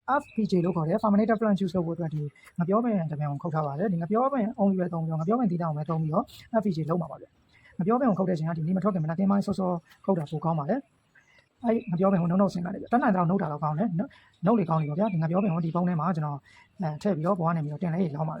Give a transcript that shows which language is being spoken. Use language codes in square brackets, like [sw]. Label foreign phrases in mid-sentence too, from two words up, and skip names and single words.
[my] FPJ လို့ခေါ်တယ် [en] fermented plant juice [my] လုပ်ဖို့အတွက်ဒီငပြောပင်တစ်ပြန်ကိုခုတ်ထားပါတယ်ဒီငပြောပင် only ပဲသုံးပြီးတော့ငပြောပင်တီးတောင်ပဲသုံးပြီးတော့ FPJ လုပ်မှာပါဗျငပြောပင်ကိုခုတ်တဲ့ချိန်ကဒီနေမထွက်ခင်မနက်ခင်းပိုင်းစောစောခုတ်တာပိုကောင်းပါတယ်အဲ့ငပြောပင်ကိုနှုတ်ဆင်းလာတယ်ဗျတက်နိုင်တော့နှုတ်တာတော့ကောင်းတယ်နှုတ်လေကောင်းပြီပေါ့ဗျာဒီငပြောပင်ကိုဒီပုံထဲမှာကျွန်တော်ထည့်ပြီးတော့ဘွားနေပြီးတော့တင်လဲရေလောင်း